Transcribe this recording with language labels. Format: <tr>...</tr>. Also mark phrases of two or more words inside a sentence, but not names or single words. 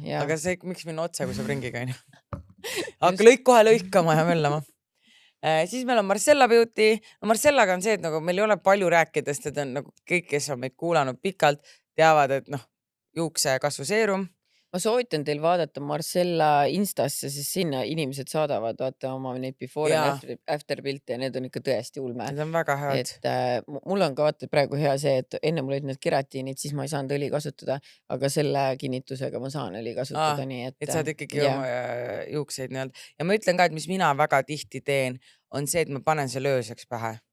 <et>Aga see, miks minna otsa, kui saab ringiga, on ju. Hakka kohe lõikama ja möllama. Siis meil on Marcella Beauty. Marcellaga on see, et nagu meil ei ole palju rääkidest, et on nagu kõik, kes on meid kuulanud pikalt, teavad, et juukse kasvuseerum. Ma soovitan teil vaadata Marcella Instasse, siis sinna inimesed saadavad vaata oma neid</et> <en>before and after</en> <et>pilte ja need on ikka tõesti ulme. Need on väga head. Et mul on ka vaata praegu hea see, et enne mul olid need keratiinid, siis ma ei saanud õli kasutada, aga selle kinnitusega ma saan õli kasutada. Nii, et saad ikkagi oma juukseid nii-öelda. Ja ma ütlen ka, et mis mina väga tihti teen, on see, et ma panen see lööseks pähe.</et>